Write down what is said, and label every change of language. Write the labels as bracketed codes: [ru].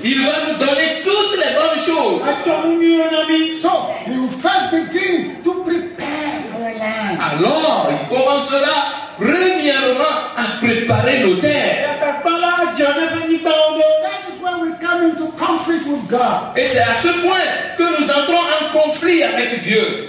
[fr] Il va nous donner toutes les bonnes choses. [en] So He will first begin to prepare our land. [fr] Alors, il commencera premièrement à préparer nos terres. [en] That is when we come into conflict with God. [fr] Et c'est à ce point que nous entrons en conflit avec Dieu.